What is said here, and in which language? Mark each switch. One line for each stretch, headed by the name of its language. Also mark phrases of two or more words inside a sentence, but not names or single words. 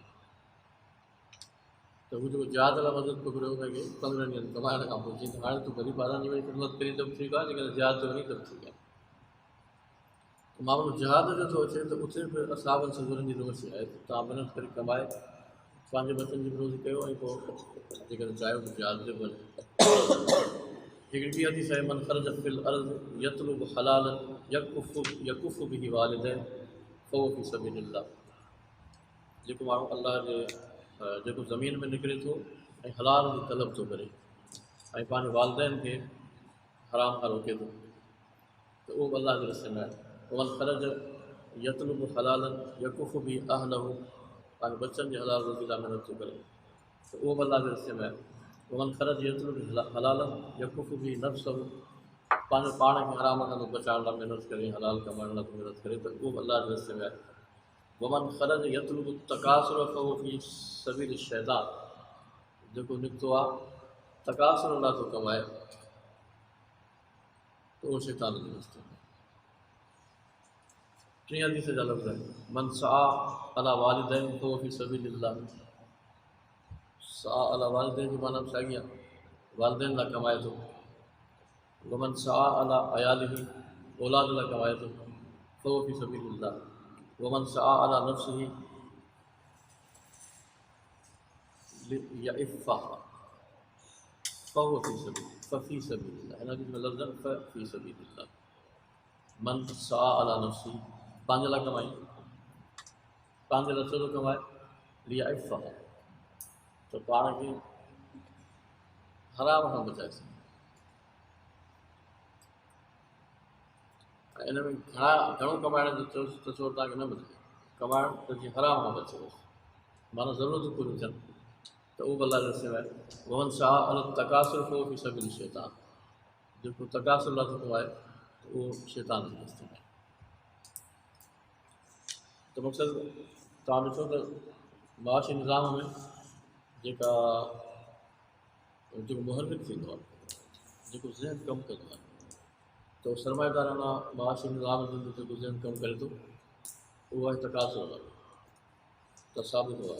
Sindhi: त हू जेको जिहाद लाइ मदद पकड़ियो हुनखे 15 ॾींहंनि कमाइण खां पोइ चईं त हाणे तूं भली 12 ॾींहं वञी ख़िदमत करी त बि ठीकु आहे, जेकॾहिं जिहाद ते वञी त बि ठीकु आहे। त माण्हू जिहाद जो थो अचे त उते बि असाबनि सबुरनि जी रोज़ी आहे, त तव्हां महिनत करे कमाए पंहिंजे बचनि जी बि रोज़ी कयो ऐं पोइ जेकॾहिं चाहियो त जिहाद ते वञो। हिकिड़ी ॿी हदीस आहे,
Arabic: من خرج في الأرض يطلب حلالا يكف به والدين فهو في سبيل الله.
Sindhi: जेको माण्हू अलाह जे जेको ज़मीन में निकिरे थो ऐं हलाल जी तलब थो करे ऐं पंहिंजे वालिदैन खे हराम खां रोके थो, त उहो अलाह जे रस्ते में आहे।
Arabic: من خرج يطلب حلالا يكف به أهله
Sindhi: पंहिंजे बच्चनि जी हलाल रोज़ी लाइ महिनत थो करे त उहो बि अलाह जे रस्ते में आहे।
Arabic: ومن خرج يطلب حلال يكف ب نفس
Sindhi: पंहिंजो पाण खे हराम खां बचाइण लाइ महिनत करे, हलाल कमाइण लाइ महिनत करे त उहो बि अलाह जे रस्ते में आहे।
Arabic: ومن خرج يطلب تكاثر فهو في سبيل شيطان,
Sindhi: जेको निकितो आहे तकासुर लाइ थो कमाए त उहो शैतान जे रस्ते में। टीं हदीस जा लफ़्ज़ आहिनि,
Arabic: من سعى على والدين فهو في سبيل الله. سعى على والدين
Sindhi: जी माना साॻी आहे, वालिदैन लाइ कमाए थो।
Arabic: ومن سعى على عياله,
Sindhi: औलाद लाइ कमाए थो,
Arabic: فهو في سبيل الله. ومن سعى على نفسه يعفها فهو في سبيل الله.
Sindhi: हिन हदीस में लफ़्ज़ आहिनि
Arabic: في سبيل الله. من سعى على نفسي,
Sindhi: पंहिंजे लाइ कमाई, पंहिंजे लाइ छो थो कमाए, लियइफ़्फ़हा, त पाण खे हराम खां बचाए सघे। इन में घणो कमाइण जो चोर तव्हांखे न मिले, कमाइण त जीअं हराम खां बचे बसि, माना ज़रूरतूं पूरियूं थियनि त उहो बि अलाह जे रस्ते में आहे।
Arabic: ومن سعى على تكاثر فهو في سبيل شيطان,
Sindhi: जेको तकासुर लाइ थो कमाए त उहो शैतान जे रस्ते में आहे। त मक़सदु तव्हां ॾिसो त माशी निज़ाम में जेको मुहर्रिक थींदो आहे, जेको ज़हन कमु कंदो आहे, त सरमाएदाराना माशी निज़ाम जो जेको ज़हन कमु करे थो उहो आहे तकासुर वारो, तसाबुत वारो।